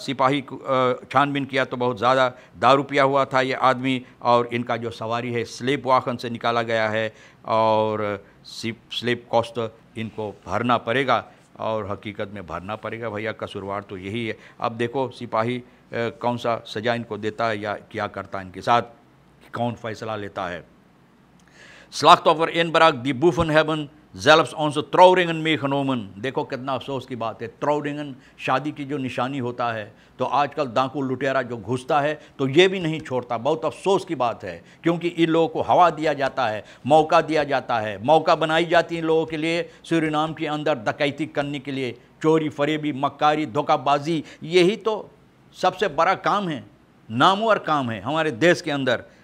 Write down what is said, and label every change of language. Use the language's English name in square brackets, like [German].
[Hindi] सिपाही छानबीन किया तो बहुत ज़्यादा दारू पिया हुआ था ये आदमी, और इनका जो सवारी है स्लीप वाहन से निकाला गया है, और स्लीप कॉस्ट इनको भरना पड़ेगा, और हकीकत में भरना पड़ेगा भैया, कसूरवार तो यही है। अब देखो सिपाही कौन सा सज़ा इनको देता है या क्या करता है इनके साथ, कौन फैसला लेता है। [Dutch] Slachtoffer inbraak die boeven hebben zelfs onze trouwringen meegenomen। [Hindi] देखो कितना अफसोस की बात है, ट्राउरिंगन शादी की जो निशानी होता है, तो आजकल डाकू लुटेरा जो घुसता है तो ये भी नहीं छोड़ता। बहुत अफसोस की बात है, क्योंकि इन लोगों को हवा दिया जाता है, मौका दिया जाता है, मौका बनाई जाती है इन लोगों के लिए सूरीनाम के अंदर डकैती करने के लिए, चोरी फरेबी मक्कारी धोखाबाजी, यही तो सबसे बड़ा काम है, नामवर काम है हमारे देश के अंदर।